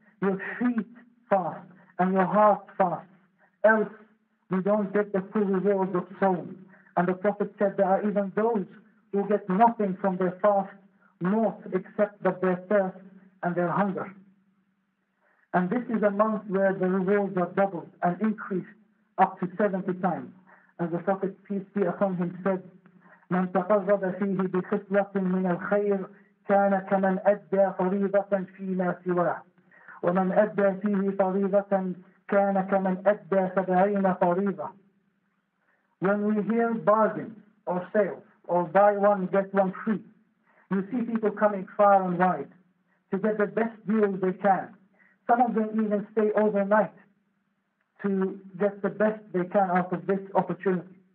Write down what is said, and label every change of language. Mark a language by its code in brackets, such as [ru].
[en] Your feet fast. And your heart fasts. Else, we don't get the full rewards of Sawm. And the Prophet said there are even those who get nothing from their fast, naught except that their thirst and their hunger. And this is a month where the rewards are doubled and increased up to 70 times. As the Prophet, peace be upon him, said, [ar] من تقرب فيه بخصلة من الخير كان كمن أدى فريضة فيما سواه ومن أدى فيه فريضة كان كمن أدى 70 فريضة. [en] When we hear bargains or sales or buy one get one free, you see people coming far and wide to get the best deals they can. Some of them even stay overnight to get the best they can out of this opportunity.